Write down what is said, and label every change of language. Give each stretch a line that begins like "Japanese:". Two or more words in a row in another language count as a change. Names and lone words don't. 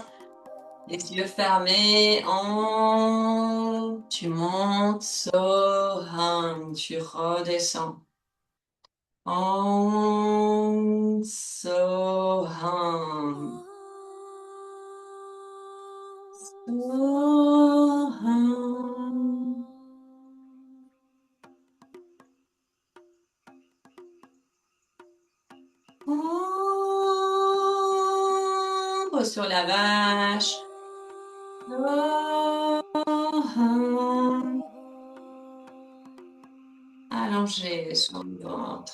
French: Les yeux fermés, tu montes, Soham, tu redescends. Soham. Soham. Pose sur la vache. Allongé sur le ventre.